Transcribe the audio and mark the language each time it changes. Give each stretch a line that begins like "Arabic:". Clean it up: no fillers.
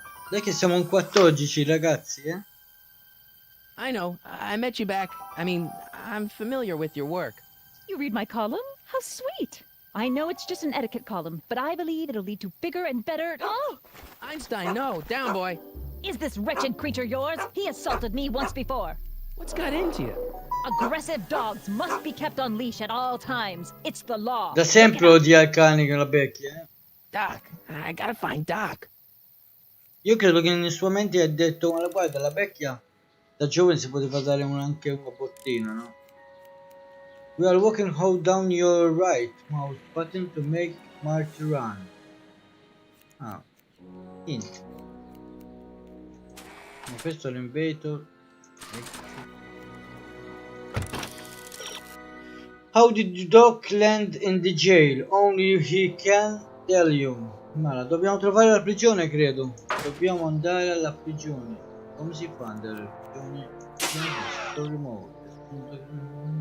Italian: Dai che siamo in 14, ragazzi, eh?
English: I know. I met you back. I mean, I'm familiar with your work. You read my column? How sweet! I know it's just an etiquette column, but I believe it'll lead to bigger and better... Oh! Einstein, no. Down, boy. Is this wretched creature yours? He assaulted me once before. What's got into you? Aggressive dogs must be kept on leash at all times. It's the law.
Italian: Da sempre odia il cane con la vecchia, eh?
English: Doc. I gotta find Doc.
Italian: Io credo che nella sua mente ha detto, ma guarda, la vecchia da giovane si poteva dare anche una bottina, no?
English: We are walking, hold down your right mouse button to make Marty run. Ah, hint.
Italian: Ma questo è l'invator.
English: How did Doc land in the jail? Only he can tell you.
Italian: Ma dobbiamo trovare la prigione, credo. Dobbiamo andare alla prigione. Come si fa ad andare alla prigione?
English: Story mode.